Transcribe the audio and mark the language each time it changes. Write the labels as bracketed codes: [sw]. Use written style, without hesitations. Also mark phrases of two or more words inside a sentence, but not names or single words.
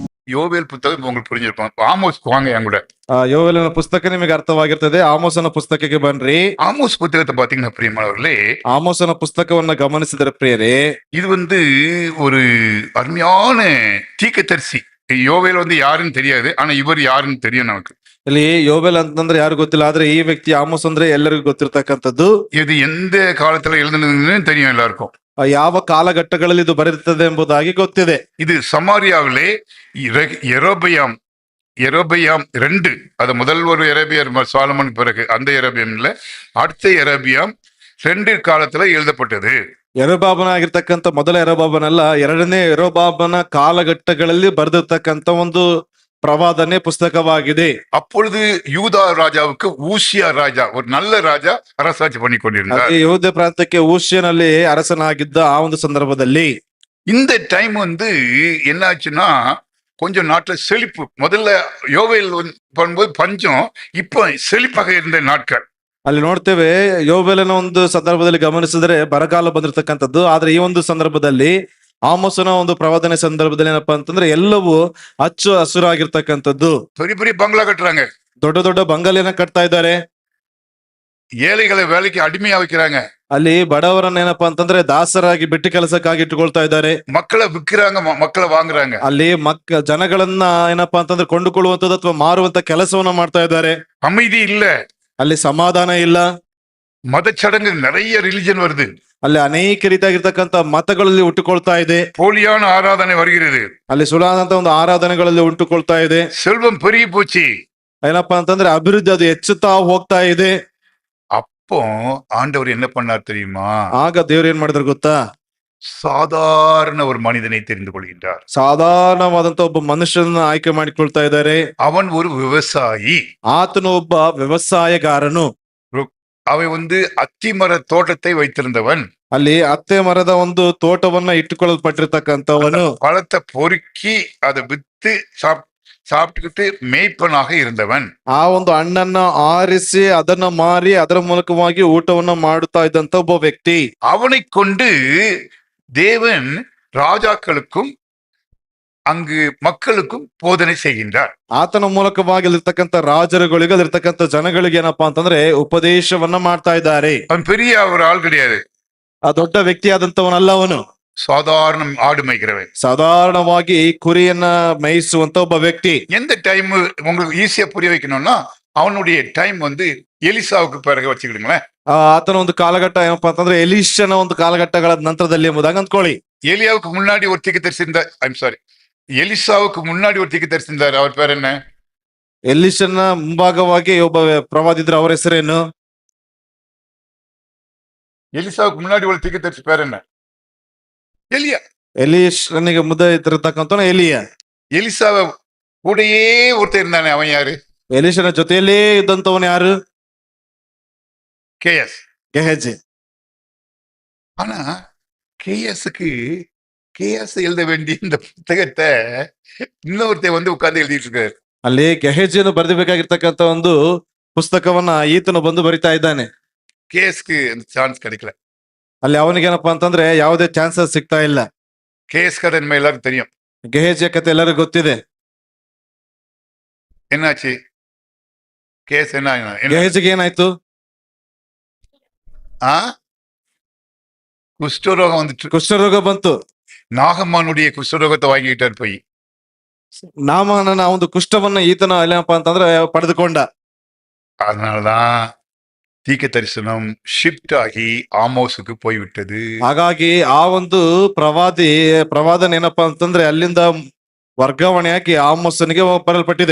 [ta] யோவேல் புத்தகம் உங்களுக்கு புரிஞ்சிருக்கும். ஆமோஸ்க்கு வாங்க என் கூட. [kn] ಯೋವೇಲನ ಪುಸ್ತಕ ನಿಮಗೆ ಅರ್ಥವಾಗಿರ್ತದೆ. ಆಮೋಸನ ಪುಸ್ತಕಕ್ಕೆ ಬನ್ರಿ. [ta] ஆமோஸ் புத்தகத்தை பாத்தீங்கன்னா பிரியமானவர்களே, [kn] ಆಮೋಸನ ಪುಸ್ತಕವನ್ನ ಗಮನಿಸಿದರೆ ಪ್ರಿಯರೇ, [ta] இது ஒரு அருமையான தீர்க்கதரிசி. யோவேல் யாருன்னு தெரியாது, ஆனா இவர் யாருன்னு தெரியும் நமக்கு. [kn] ಇಲ್ಲಿ ಯೋವೇಲ್ ಅಂತಂದ್ರೆ ಯಾರು ಗೊತ್ತಿಲ್ಲ, ಆದ್ರೆ ಈ ವ್ಯಕ್ತಿ ಆಮೋಸ್ ಅಂದ್ರೆ ಎಲ್ಲರಿಗೂ ಗೊತ್ತಿರ್ತಕ್ಕಂಥದ್ದು. [ta] இது எந்த காலத்துல எழுதுனதுன்னு தெரியும் எல்லாருக்கும். [kn] ಯಾವ ಕಾಲಘಟ್ಟಗಳಲ್ಲಿ ಇದು ಬರೆದಿರ್ತದೆ ಎಂಬುದಾಗಿ ಗೊತ್ತಿದೆ. [ta] இது சமாரியாவிலே எரோபயாம் 2, அது முதல் ஒரு எரேபியர் சாலமன் பிறகு அந்த எரேபியம் இல்ல, அடுத்த எரேபியாம் 2 காலத்துல எழுதப்பட்டது. [kn] ಯೆರೊಬಾಮನ ಆಗಿರ್ತಕ್ಕಂಥ ಮೊದಲ ಯೆರೊಬಾಮನಲ್ಲ, ಎರಡನೇ ಯೆರೊಬಾಮನ ಕಾಲಘಟ್ಟಗಳಲ್ಲಿ ಬರೆದಿರ್ತಕ್ಕಂಥ ಒಂದು ಪ್ರವಾದನೆ ಪುಸ್ತಕವಾಗಿದೆ. [ta] அப்பொழுது யூதா ராஜாவுக்கு ஊசியா ராஜா, ஒரு நல்ல ராஜா, அரசாட்சி பண்ணி கொண்டிருந்தார். [kn] ಯಹೂದ ಪ್ರಾಂತಕ್ಕೆ ಊಷ್ಯನಲ್ಲಿ ಅರಸನಾಗಿದ್ದ ಆ ಒಂದು ಸಂದರ್ಭದಲ್ಲಿ [ta] இந்த டைம் என்னாச்சுன்னா கொஞ்சம் நாட்டுல செழிப்பு. முதல்ல யோவேல் பண்ணும்போது பஞ்சம், இப்போ செழிப்பாக இருந்த நாட்கள். [kn] ಅಲ್ಲಿ ನೋಡ್ತೇವೆ, ಯೋವೇಲನ ಒಂದು ಸಂದರ್ಭದಲ್ಲಿ ಗಮನಿಸಿದ್ರೆ ಬರಗಾಲ ಬಂದಿರತಕ್ಕಂಥದ್ದು. ಆದ್ರೆ ಈ ಒಂದು ಸಂದರ್ಭದಲ್ಲಿ ಆಮೋಸನ ಒಂದು ಪ್ರವಾದನೆ ಸಂದರ್ಭದಲ್ಲಿ ಏನಪ್ಪಾ ಅಂತಂದ್ರೆ ಎಲ್ಲವೂ ಹಚ್ಚು ಹಸುರಾಗಿರ್ತಕ್ಕಂಥದ್ದು. [ta] பெரிய பெரிய பங்களா கட்டுறாங்க, [kn] ದೊಡ್ಡ ದೊಡ್ಡ ಬಂಗಲೆಯನ್ನ ಕಟ್ತಾ ಇದ್ದಾರೆ. [ta] ஏழைகளை வேலைக்கு ಅಡಿಮೆயா வைக்கிறாங்க, [kn] ಅಲ್ಲಿ ಬಡವರನ್ನ ಏನಪ್ಪಾ ಅಂತಂದ್ರೆ ದಾಸರಾಗಿ ಬಿಟ್ಟು ಕೆಲಸಕ್ಕಾಗಿ ಇಟ್ಟುಕೊಳ್ತಾ ಇದ್ದಾರೆ. [ta] மக்களை விற்கிறாங்க, மக்களை வாங்குறாங்க. [kn] ಅಲ್ಲಿ ಜನಗಳನ್ನ ಏನಪ್ಪಾ ಅಂತಂದ್ರೆ ಕೊಂಡುಕೊಳ್ಳುವಂಥದ್ದು ಅಥವಾ ಮಾರುವಂತ ಕೆಲಸವನ್ನ ಮಾಡ್ತಾ ಇದ್ದಾರೆ. [ta] அமைதி இல்ல, [kn] ಅಲ್ಲಿ ಸಮಾಧಾನ ಇಲ್ಲ. [ta] மதச்சடங்கு நிறைய ரிலிஜன் வருது, [kn] ಅಲ್ಲಿ ಅನೇಕ ರೀತಿಯಾಗಿರ್ತಕ್ಕಂಥ ಮತಗಳಲ್ಲಿ ಹುಟ್ಟುಕೊಳ್ತಾ ಇದೆ. [ta] போலியான ஆராதனை வருகிறது, [kn] ಅಲ್ಲಿ ಸುಳ್ಳಾದಂತ ಒಂದು ಆರಾಧನೆಗಳಲ್ಲಿ ಉಂಟುಕೊಳ್ತಾ ಇದೆ. [ta] செல்வம் பெருகி போச்சு. [kn] ಏನಪ್ಪಾ ಅಂತಂದ್ರೆ ಅಭಿವೃದ್ಧಿ ಅದು ಹೆಚ್ಚುತ್ತಾ ಹೋಗ್ತಾ ಇದೆ. [ta] அப்போ ஆண்டவர் என்ன பண்ணார் தெரியுமா? [kn] ಆಗ ದೇವ್ರು ಏನ್ ಮಾಡಿದ್ರು ಗೊತ್ತಾ? [ta] சாதாரண ஒரு மனிதனை தெரிந்து கொள்கின்றார். [kn] ಸಾಧಾರಣವಾದಂತ ಒಬ್ಬ ಮನುಷ್ಯನ ಆಯ್ಕೆ ಮಾಡಿಕೊಳ್ತಾ ಇದ್ದಾರೆ. [ta] அவன் ஒரு விவசாயி, [kn] ಆತನು ಒಬ್ಬ ವ್ಯವಸಾಯಗಾರನು. [ta] அவன் அத்திமர தோட்டத்தை வைத்திருந்தவன். [kn] ಅಲ್ಲಿ ಅತ್ತೆ ಮರದ ಒಂದು ತೋಟವನ್ನ ಇಟ್ಟುಕೊಳ್ಳಲ್ಪಟ್ಟಿರ್ತಕ್ಕಂಥವನು. [ta] பழத்தை பொறுக்கி அதை வித்து சாப்பிட்டுக்கிட்டு மேய்ப்பனாக இருந்தவன். [kn] ಆ ಒಂದು ಹಣ್ಣನ್ನ ಆರಿಸಿ ಅದನ್ನ ಮಾರಿ ಅದರ ಮೂಲಕವಾಗಿ ಊಟವನ್ನ ಮಾಡುತ್ತಾ ಇದ್ದಂತ ಒಬ್ಬ ವ್ಯಕ್ತಿ. [ta] அவனை கொண்டு தேவன் ராஜாக்களுக்கும் அங்கு மக்களுக்கும் போதனை செய்கின்றார். [kn] ಆತನ ಮೂಲಕವಾಗಿ ಅಲ್ಲಿರ್ತಕ್ಕಂಥ ರಾಜರುಗಳಿಗೆ ಅಲ್ಲಿರ್ತಕ್ಕಂಥ ಜನಗಳಿಗೆ ಏನಪ್ಪಾ ಅಂತಂದ್ರೆ ಉಪದೇಶವನ್ನ ಮಾಡ್ತಾ ಇದ್ದಾರೆ. [ta] அவன் பெரிய ஒரு ஆள் கிடையாது, [kn] ಆ ದೊಡ್ಡ ವ್ಯಕ್ತಿ ಆದಂತವನಲ್ಲ ಅವನು. [ta] சாதாரண ஆடு மேய்க்கிறவன், [kn] ಸಾಧಾರಣವಾಗಿ ಕುರಿಯನ್ನ ಮೇಯಿಸುವಂತ ಒಬ್ಬ ವ್ಯಕ್ತಿ. [ta] எந்த டைம் உங்களுக்கு ஈஸியா புரிய வைக்கணும்னா அவனுடைய டைம் எலிசாவுக்கு பிறகு வச்சுக்கிடுங்களேன். [kn] ಆತನ ಒಂದು ಕಾಲಘಟ್ಟ ಏನಪ್ಪಾ ಅಂತಂದ್ರೆ ಎಲೀಷನ ಒಂದು ಕಾಲಘಟ್ಟಗಳ ನಂತರದಲ್ಲಿ ಎಂಬುದಾಗಿ ಅಂದ್ಕೊಳ್ಳಿ. [ta] ஏலியாவுக்கு முன்னாடி ஒரு தீர்க்கதரிசி இருந்தார். எலிசாவுக்கு முன்னாடி ஒரு தீர்க்கதரிசி இருந்தார். அவர் பேர் என்ன? [kn] ಎಲೀಷನ ಮುಂಭಾಗವಾಗಿ ಒಬ್ಬ ಪ್ರವಾದಿದ್ರು. ಅವರ ಹೆಸರೇನು? [ta] எலிசாவுக்கு முன்னாடி ஒரு தீர்க்கதரிசி பேர் என்ன? எலியா. [kn] ಎಲೀಷನಿಗೆ ಮುಂದೆ ಇದ್ದಿರತಕ್ಕಂಥವನು ಎಲಿಯ. [ta] எலிசாவை கூடயே ஒருத்தர் இருந்தானே, அவன் யாரு? [kn] ಎಲೀಷನ ಜೊತೆಯಲ್ಲೇ ಇದ್ದಂತವನು ಯಾರು? [ta] கேஎஸ். [kn] ಗೆಹಜಿ. [ta] ஆனா கேஎஸ் எழுத வேண்டிய இந்த புத்தகத்தை இன்னொருத்தர் உட்கார்ந்து எழுதிட்டு இருக்காரு. [kn] ಅಲ್ಲಿ ಗೆಹಜಿಯನ್ನು ಬರೆದಿಬೇಕಾಗಿರ್ತಕ್ಕಂಥ ಒಂದು ಪುಸ್ತಕವನ್ನ ಈತನು ಬಂದು ಬರಿತಾ ಇದ್ದಾನೆ. [ta] கேஎஸ்க்கு அந்த சான்ஸ் கிடைக்கல. [kn] ಅಲ್ಲಿ ಅವನಿಗೆ ಏನಪ್ಪಾ ಅಂತಂದ್ರೆ ಯಾವುದೇ ಚಾನ್ಸಸ್ ಸಿಗ್ತಾ ಇಲ್ಲ. [ta] கேஎஸ் கதை நம்ம எல்லாரும் தெரியும். [kn] ಗೆಹಜಿಯ ಕತೆ ಎಲ್ಲರಿಗೂ ಗೊತ್ತಿದೆ. [ta] என்னாச்சு? கேஎஸ் என்ன? [kn] ಗೆಹಜಿಗೆ ಏನಾಯ್ತು? [ta] குஷ்டரோகம் வந்துட்டு. [kn] ಕುಷ್ಠರೋಗ ಬಂತು. [ta] நாகம்மானுடைய குஷ்டரோகத்தை வாங்கிட்டார் போய். [kn] ನಾಮನ ಒಂದು ಕುಷ್ಠವನ್ನ ಈತನ ಏನಪ್ಪಾ ಅಂತಂದ್ರೆ ಪಡೆದುಕೊಂಡ. [ta] அதனாலதான் தீர்க்க தரிசனம் ஷிஃப்ட் ஆகி ஆமோஸுக்கு போய்விட்டது. [kn] ಹಾಗಾಗಿ ಆ ಒಂದು ಪ್ರವಾದನೆ ಏನಪ್ಪಾ ಅಂತಂದ್ರೆ ಅಲ್ಲಿಂದ ವರ್ಗಾವಣೆಯಾಗಿ ಆಮೋಸನಿಗೆ ಬರಲ್ಪಟ್ಟಿದೆ.